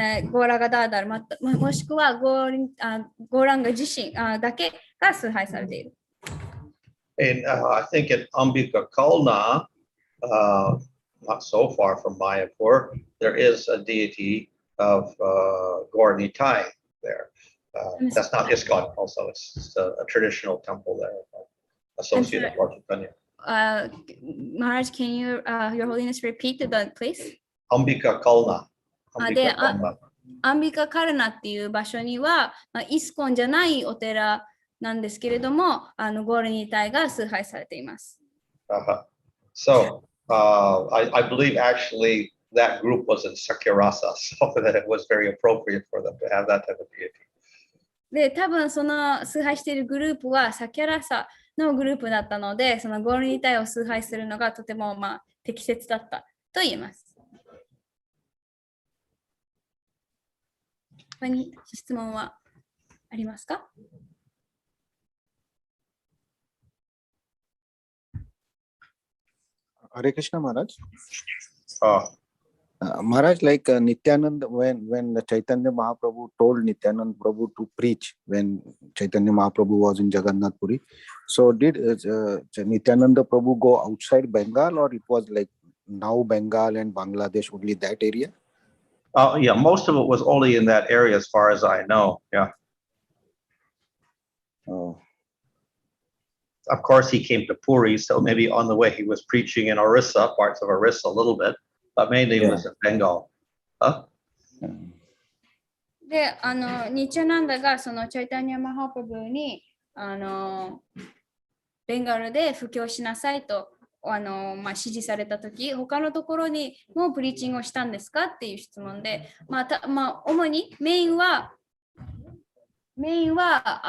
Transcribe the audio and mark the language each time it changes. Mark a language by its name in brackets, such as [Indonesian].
[Japanese] ゴーラガダーダル、もしくはゴーランガ自身だけが崇拝されている。 [English] And I think in Ambika Kalna, not so far from Mayapur, there is a deity of Gaur-Nitai there. That's not ISKCON also, it's a traditional temple there associated with Lord Chaitanya. Maharaj, can you, Your Holiness, repeat that place? Ambika Kalna. [Japanese] で、アンビカカルナっていう場所には、イスコンじゃないお寺なんですけれども、ゴールニタイが崇拝されています。 [English] So, I believe actually that group was in Sakirasa, so that it was very appropriate for them to have that type of deity. [Japanese] で、多分その崇拝しているグループはサキャラサのグループだったので、そのゴールニタイを崇拝するのがとても適切だったと言えます。他に質問はありますか [English] ？Hare Krishna, Maharaj. Maharaj, like Nityananda, when Chaitanya Mahaprabhu told Nityananda Prabhu to preach, when Chaitanya Mahaprabhu was in Jagannath Puri, so did Nityananda Prabhu go outside Bengal, or it was like now Bengal and Bangladesh, only that area? Yeah, most of it was only in that area as far as I know. Yeah. Oh, Of course, he came to Puri, so maybe on the way he was preaching in Orissa, parts of Orissa a little bit, but mainly it was in Bengal. Huh? [Japanese] で、ニチャナンダがそのチャイタニア・マハプブにベンガルで布教しなさいと指示されたとき、他のところにもプリーチングをしたんですかっていう質問で、主にメインはメインは